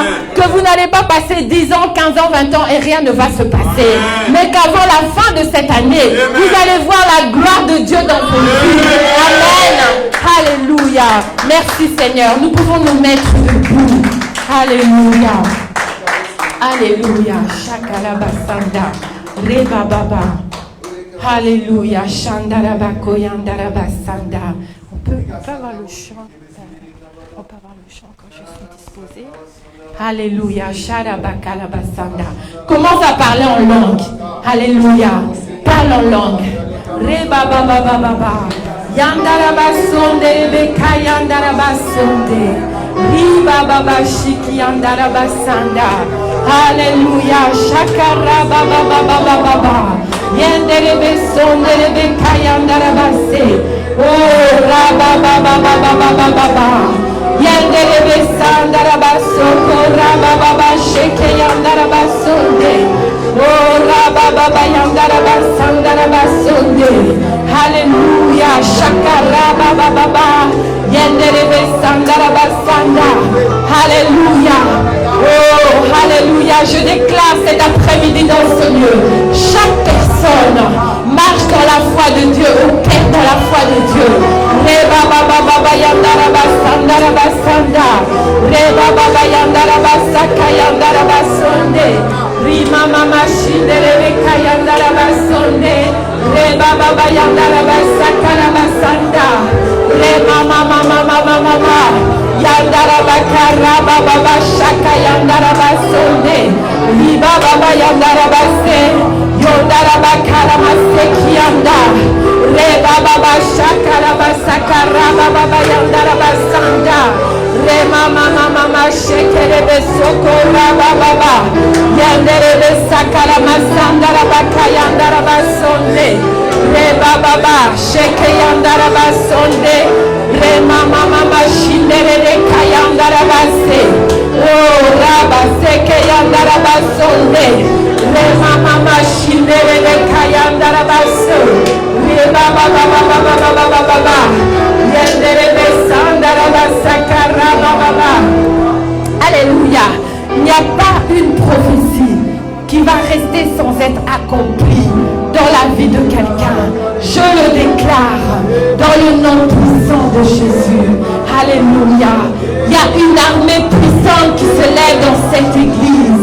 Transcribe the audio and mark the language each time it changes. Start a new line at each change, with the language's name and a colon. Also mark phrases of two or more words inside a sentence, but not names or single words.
French: Que vous n'allez pas passer 10 ans, 15 ans, 20 ans et rien ne va se passer. Mais qu'avant la fin de cette année, vous allez voir la gloire de Dieu dans vos vies. Amen. Alléluia. Merci Seigneur. Nous pouvons nous mettre debout. Alléluia. Alléluia. Shakalabasanda. Reba baba. Alléluia. Shandarabako yandarabasanda. On peut avoir le chant. On peut avoir le chant quand je suis disposée. Alléluia. Sharabakalabasanda. Commence à parler en langue. Alléluia. Parle en langue. Reba baba baba. Yandarabasonde rebeka yandarabasonde. Riba baba shiki yandarabasanda. Alléluia. Shakara baba baba baba. Yenderebe sonderebe kayandarabase. Oh raba baba baba baba baba. Yenderebe sandarabaso raba baba sheke yandarabasonde. Oh raba baba yandarabasandarabasunde. Alléluia. Shakara baba baba. Yenderebe sandarabasanda. Alléluia. Oh, alléluia, je déclare cet après-midi dans ce lieu, chaque personne marche dans la foi de Dieu, opère dans la foi de Dieu. Reba baba baba yandara basandara basanda. Reba baba yandara basaka yandara basonde. Rima mama shindere beka yandara basonde. Reba baba yandara basaka la basanda. Rema mama mama mama yandara bakara baba shaka yandara basonde. Riba baba yandara base. Yondara bakara maseki yanda. Reba baba shaka la basaka raba baba yandara basanda. Rema mama mama shekere besoko raba baba. Yandere besaka la masanda la baka yandara basonde. Reba baba sheke yandara basonde. Rema mama mama shindere de kayandara base. Oh raba seke yandara basonde. Rema mama shindere de kayandara base. Reba baba baba baba baba baba. Yandere besandara basaka raba baba. Alléluia. Il n'y a pas une prophétie qui va rester sans être accomplie dans la vie de quelqu'un. Je le déclare dans le nom puissant de Jésus. Alléluia. Il y a une armée puissante qui se lève dans cette église.